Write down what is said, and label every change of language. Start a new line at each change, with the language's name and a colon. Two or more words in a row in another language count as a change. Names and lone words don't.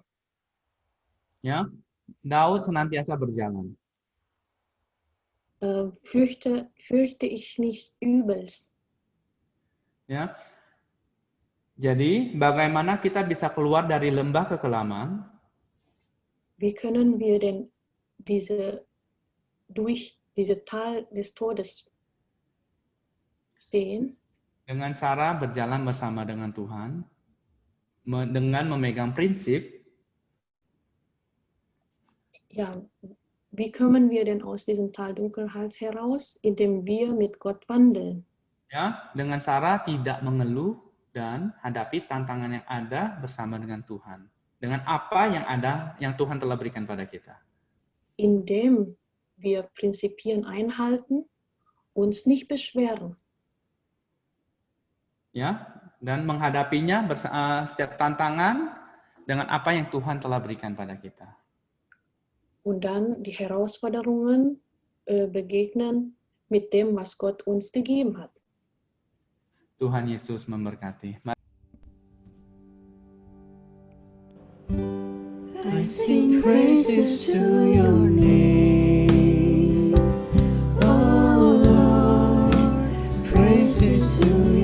Indonesian: Ya, Daud senantiasa berjalan.
German: fürchte ich nicht Übels.
Indonesian: Ya, jadi bagaimana kita bisa keluar dari lembah kekelaman?
German: Wie können wir denn durch diese Tal des Todes stehen?
Indonesian: Dengan cara berjalan bersama dengan Tuhan, dengan memegang prinsip,
German: Ja, wie kommen wir denn aus diesem Tal Dunkelheit heraus? Indem wir mit Gott wandeln.
Indonesian: ya, dengan cara tidak mengeluh dan hadapi tantangan yang ada bersama dengan Tuhan. Dengan apa yang ada, yang Tuhan telah berikan pada kita.
German: Indem wir Prinzipien einhalten, uns nicht beschweren.
Indonesian: Ya, dan menghadapinya setiap tantangan dengan apa yang Tuhan telah berikan pada kita.
German: Und dann die Herausforderungen begegnen mit dem, was Gott uns gegeben hat.
Indonesian: Tuhan Yesus memberkati.
English: I sing praises to your name, oh Lord, praises to